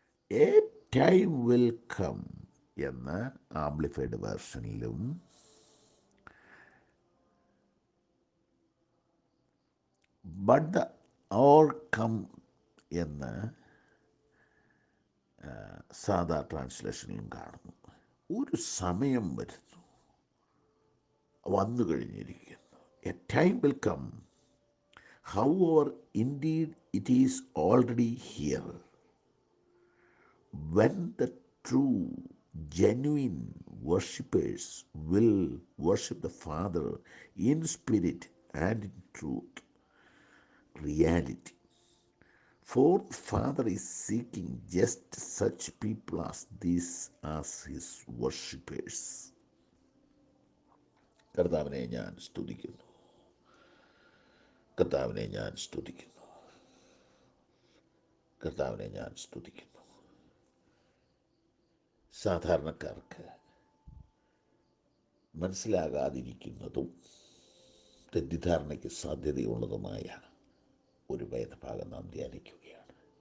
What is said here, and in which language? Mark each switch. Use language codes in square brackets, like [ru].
[en] a time will come [ml] എന്ന് amplified വേർഷനിലും [en] but the hour come [ml] എന്ന് സാധാ ട്രാൻസ്ലേഷനിലും കാണുന്നു. ഒരു സമയം വരുന്നു, വന്നു കഴിഞ്ഞിരിക്കുന്നു. [en] A time will come, however indeed it is already here, when the true genuine worshippers will worship the Father in spirit and in truth, reality. For the Father is seeking just such people as these as his worshippers. [ml] കർത്താവിനെ ഞാൻ സ്തുതിക്കുന്നു, കർത്താവിനെ ഞാൻ സ്തുതിക്കുന്നു, കർത്താവിനെ ഞാൻ സ്തുതിക്കുന്നു. സാധാരണക്കാർക്ക് മനസ്സിലാകാതിരിക്കുന്നതും തെറ്റിദ്ധാരണയ്ക്ക് സാധ്യതയുള്ളതുമായ ഒരു വേദഭാഗം നാം ധ്യാനിക്കുകയാണ്.